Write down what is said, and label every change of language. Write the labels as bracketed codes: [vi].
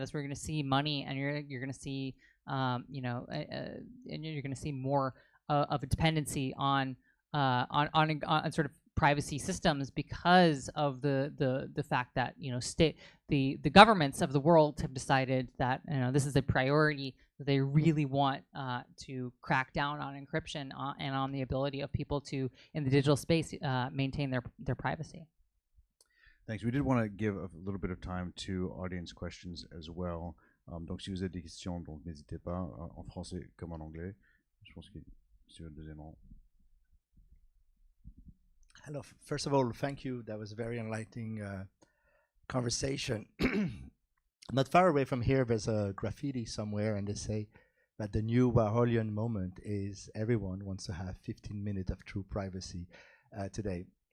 [en] That's where you're gonna see money, and you're gonna see and you're gonna see more of a dependency on sort of privacy systems, because of the fact that the governments of the world have decided that this is a priority, that they really want to crack down on encryption and on the ability of people to, in the digital space, maintain their privacy. Thanks. We did want to give a little bit of time to audience questions as well. [fr] Donc si vous avez des questions, donc n'hésitez pas, en français comme en anglais. Je pense que sur le deuxième rang. [en] Hello. First of all, thank you. That was a very enlightening conversation. Not far away from here, there's a graffiti somewhere, and they say that the new Warholian moment is everyone wants to have 15 minutes of true privacy today.